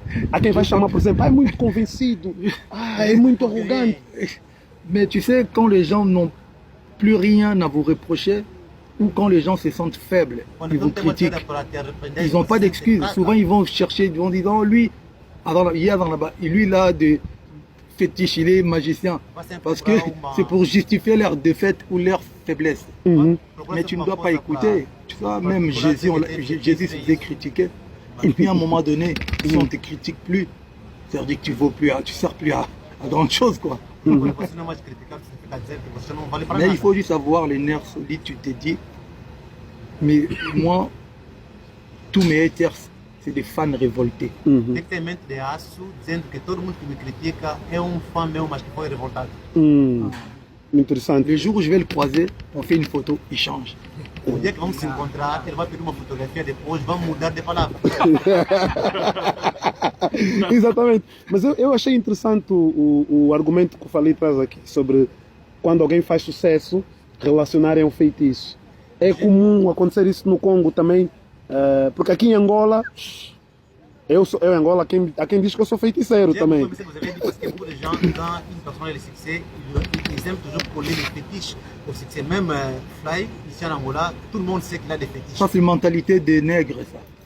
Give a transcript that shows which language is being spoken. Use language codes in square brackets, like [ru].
[pt] Há quem vai chamar, por exemplo, é muito convencido, é muito arrogante. [fr] Mais tu sais, quand les gens n'ont plus rien à vous reprocher, ou quand les gens se sentent faibles, ils vous critiquent, ils n'ont pas d'excuses. Souvent, ils vont chercher, ils vont dire, oh, lui, hier là-bas, lui là, de fétiche, il est magicien. Parce que c'est pour justifier leur défaite ou leur faiblesse. Mais tu ne dois pas écouter. Tu vois, même Jésus se faisait critiquer. Et puis à un moment donné, si on ne te critique plus, Ça veut dire que tu ne sers plus à grande chose, quoi. [pt] Quando você não é mais criticado, significa dizer que você não vale para [fr] Mais [pt] nada. [fr] il faut juste avoir les nerfs solides, tu te dis. Mais moi, tous mes haters, c'est des fans révoltés. [pt] Tem que ter mente de aço, dizendo que todo mundo que me critica é fã meu, mas que foi revoltado. Interessante. [fr] Le jour où je vais le croiser, on fait une photo, il change. [pt] O dia que vamos se encontrar, ele vai pedir uma fotografia depois, vamos mudar de palavra. Exatamente. Mas eu achei interessante o argumento que o Fali traz aqui sobre quando alguém faz sucesso, relacionarem ao feitiço. É comum acontecer isso no Congo também, porque aqui em Angola, eu em Angola, há quem diz que eu sou feiticeiro também. [fr] Vous avez dit parce que beaucoup de gens, quand une personne a le succès, ils aiment toujours coller les fétiches au succès. Même Fly, ici en Angola, tout le monde sait qu'il a des fétiches. Ça, c'est une mentalité des nègres, ça.